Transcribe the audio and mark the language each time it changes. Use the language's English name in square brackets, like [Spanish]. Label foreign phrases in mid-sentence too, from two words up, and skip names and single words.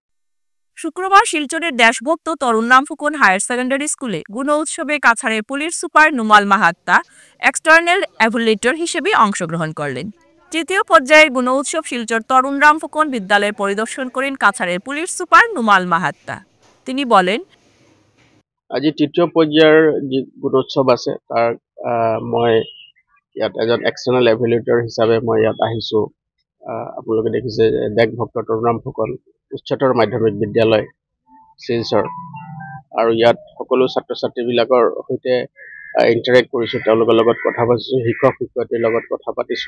[Bangla] শুক্রবার শিলচরের দেশভক্ত তরুণরাম ফুকন হায়ার সেকেন্ডারি স্কুলে গুণ উৎসবে কাছাড়ের পুলিশ সুপার নুমাল মাহাত্তা [English] external evaluator [Bangla] হিসেবে অংশগ্রহণ করলেন। তৃতীয় পর্যায়ের গুণ উৎসব শিলচর তরুণরাম ফুকন বিদ্যালয়ের পরিদর্শন করেন কাছাড়ের পুলিশ সুপার নুমাল মাহাত্তা। তিনি বলেন, [Assamese] আজি তৃতীয় পৰ্যায়ৰ যি গুণোৎসৱ আছে তাৰ মই ইয়াত এজন [English] external evaluator [Assamese] হিচাপে মই ইয়াত আহিছোঁ। আপোনালোকে দেখিছে দেশভক্ত তৰুণৰাম ফুকন উচ্চতৰ মাধ্যমিক বিদ্যালয় শিলচৰ, আৰু ইয়াত সকলো ছাত্ৰ ছাত্ৰীবিলাকৰ সৈতে ইণ্টাৰেক্ট কৰিছোঁ, তেওঁলোকৰ লগত কথা পাতিছোঁ, শিক্ষক শিক্ষয়িত্ৰীৰ লগত কথা পাতিছোঁ।